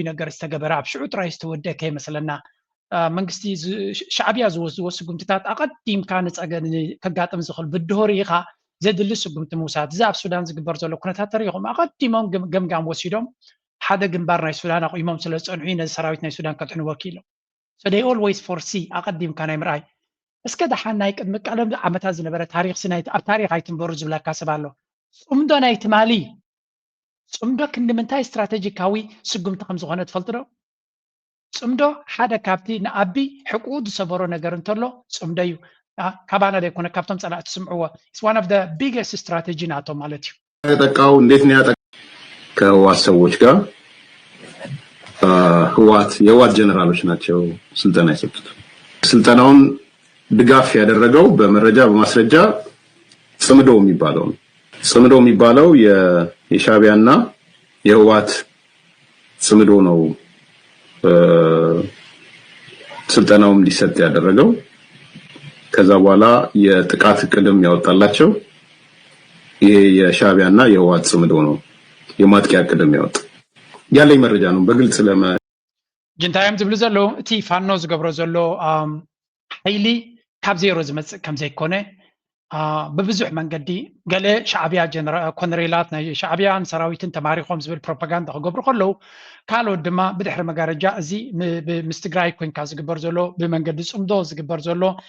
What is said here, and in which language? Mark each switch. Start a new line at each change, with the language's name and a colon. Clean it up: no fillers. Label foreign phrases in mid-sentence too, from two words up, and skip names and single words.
Tigrinya: ነገር ዝተገበረ ኣብ ሽዑ ጥራይ ዝተወደከ ይመስለና መንግስቲ ሻዕብያ ዝወስድዎ ስጉምትታት ኣቐዲምካ ንፀገን ከጋጥም ዝኽእል ብድሆር ኢኻ ዘድሊ ስጉምቲ ምውሳድ እዚ ኣብ ሱዳን ዝግበር ዘሎ ኩነታት ተሪኢኹም ኣቐዲሞም ገምጋም ወሲዶም ሓደ ግንባር ናይ ሱዳን ኣቑሞም ስለ ዝፀንሑ ነዚ ሰራዊት ናይ ሱዳን ከጥዕኑ ወኪሎም
English: so they always foresee
Tigrinya: ኣቐዲምካ ናይ ምርኣይ እስከ ደሓን ናይ ቅድሚ ቀለም ዓመታት ዝነበረ ታሪክ ኣብ ታሪክ ኣይትንበሩ ዝብለካ ሰብ ኣሎ ፅምዶ ናይ ትማሊ ፅምዶ ክንምንታይ ስትራቴጂካዊ ስጉምቲ ከም ዝኾነ ትፈልጡ ዶ ፅምዶ ሓደ ካብቲ ንኣቢ ሕቁኡ ዝሰበሮ ነገር እንተሎ ፅምዶ እዩ ካባና ደይኮነ ካብቶም ፀላእቲ ስምዕዎ
English: it's one of the biggest strategy
Tigrinya: ናቶ ማለት እዩ
Amharic: ያጠቃው እንዴት ነው ያጠቃው ከህወሓት ሰዎች ጋር የህወሓት ጀነራሎች ናቸው ስልጠና የሰጡት ስልጠናውን ድጋፍ ያደረገው በመረጃ በማስረጃ ጽምዶ የሚባለው የሻዕቢያና የህወሓት ጽምዶ ነው ስልጠናውም ሊሰጥ ያደረገው ከዛ በኋላ የጥቃት ቅድም ያወጣላቸው ይሄ የሻዕቢያና የህወሓት ጽምዶ ነው የማጥቂያ ቅድም ያወጣ ያለኝ መረጃ ነው በግልጽ
Tigrinya: ጅንታዮም ዝብሉ ዘሎ እቲ ፋኖ ዝገብሮ ዘሎ ሓይሊ ካብ ዜሮ ዝመጽእ ከም ዘይኮነ በብዙሕ መንገዲ ገለ ሻዕብያ ኮነሬላት ናይ ሻዕብያን ሰራዊትን ተማሪኾም ዝብል ፕሮፓጋንዳ ክገብሩ ከለዉ ካልኦት ድማ ብድሕሪ መጋረጃ እዚ ምስ ትግራይ ኮንካ ዝግበር ዘሎ ብመንገዲ ጽምዶ ዝግበር ዘሎ